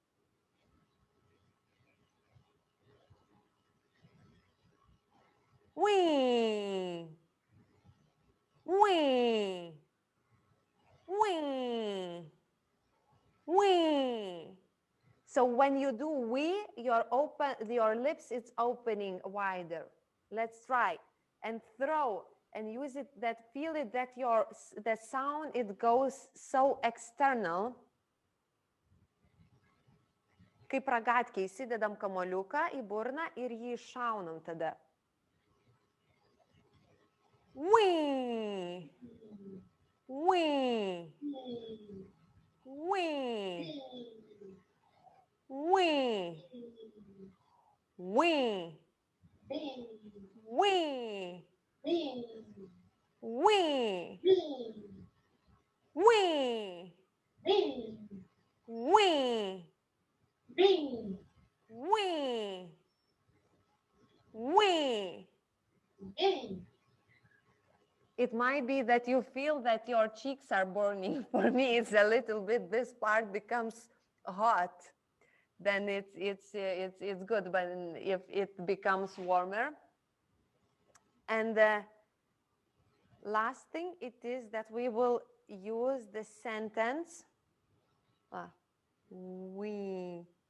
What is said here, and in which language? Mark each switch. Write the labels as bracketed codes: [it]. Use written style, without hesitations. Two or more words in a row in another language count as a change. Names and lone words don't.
[en] Wee, wee, wee, wee. So So when you do we, your lips, it's opening wider. Let's try and throw and use it, feel it that the sound, it goes so external. [lt] Kaip ragatkiai, įsidedam kamoliuką į burną ir jį iššaunam tada. [en] Wee. Wee. Wee. Wee. Wee. Wee. Wee. Wee. Wee. Bing. Wee. Wee. Bing. It might be that you feel that your cheeks are burning. For me, it's a little bit, this part becomes hot. Then it's good, but if it becomes warmer. And the last thing, it is that we will use the sentence we.